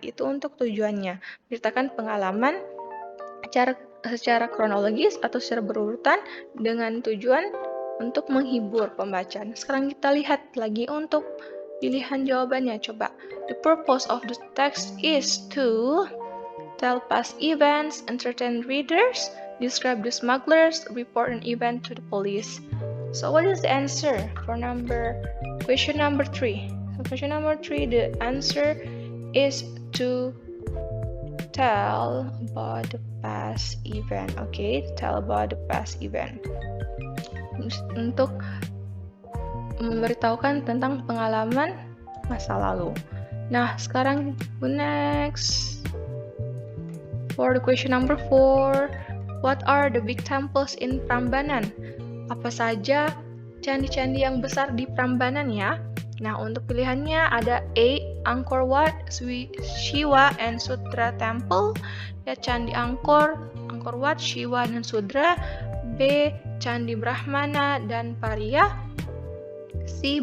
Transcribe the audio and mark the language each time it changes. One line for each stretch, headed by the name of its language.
Indonesian: Itu untuk tujuannya, menceritakan pengalaman secara kronologis atau secara berurutan dengan tujuan untuk menghibur pembaca. Sekarang kita lihat lagi untuk pilihan jawabannya.
English: Coba, the purpose of the text is to tell past events, entertain readers, describe the smugglers, report an event to the police. So what is the answer for question number 3? So question number 3, the answer is to tell about the past event. Okay, tell about the past event.
Indonesian: Untuk memberitahukan tentang pengalaman masa lalu. Nah, sekarang next.
English: For the question number 4, what are the big temples in Prambanan?
Indonesian: Apa saja candi-candi yang besar di Prambanan ya? Nah, untuk pilihannya ada A. Angkor Wat, Shiva and Sudra Temple, ya, Candi Angkor Wat, Shiva dan Sudra. B. Candi Brahmana dan Pariya. C.